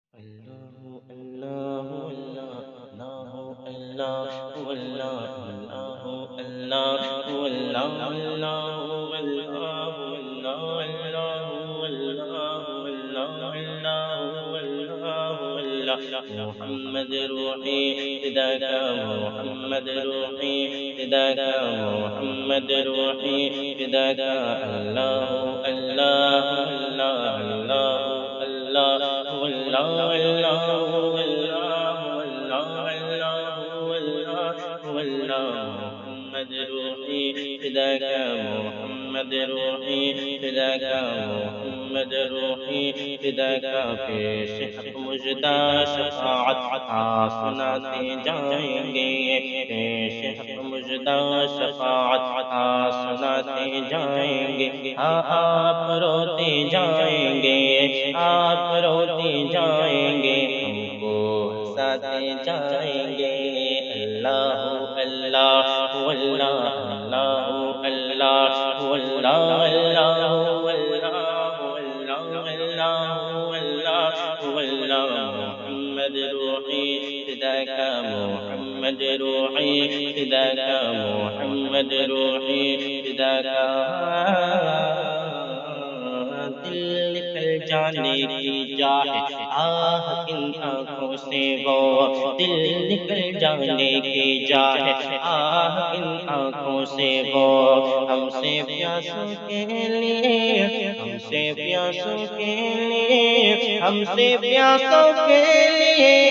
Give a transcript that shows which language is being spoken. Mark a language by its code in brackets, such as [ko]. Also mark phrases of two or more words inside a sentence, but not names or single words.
[ar] اللہ اللہ اللہ اللہ اللہ اللہ اللہ اللہ اللہ محمد روحی فداک محمد روحی فداک محمد روحی فداک اللہ اللہ اللہ اللہ اللہ محمد روحی فداک محمد روحی فداک محمد روحی فداک پیش [ur] حق مجدہ شفاعت سناتے جائیں گے پیش حق مجدہ شفاعت سناتے جائیں گے آپ روتے جائیں گے آپ روتے جائیں گے ہم کو ہنساتے جائیں گے [ar] اللہ اللہ اللہ اللہ اللہ اللہ محمد روحی فداک محمد روحی فداک محمد روحی فداک دل [ur] نکل جانے کی جائے آہ کن آنکھوں سے وہ دل نکل جانے کی جائے آہ کن آنکھوں سے وہ ہم سے پیاسوں کے لیے ہم سے پیاسوں کے لیے ہم سے پیاسوں کے لیے